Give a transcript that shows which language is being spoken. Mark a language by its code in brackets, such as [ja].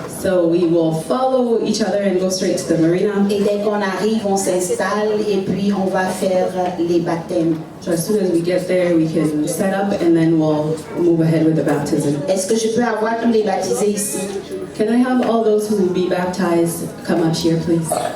[en] So we will follow each other and go straight to the marina. [fr] Et dès qu'on arrive, on s'installe et puis on va faire les baptêmes. [en] So as soon as we get there, we can set up and then we'll move ahead with the baptism. [fr] Est-ce que je peux avoir tous les baptisés ici? [en] Can I have all those who will be baptized come up here, please?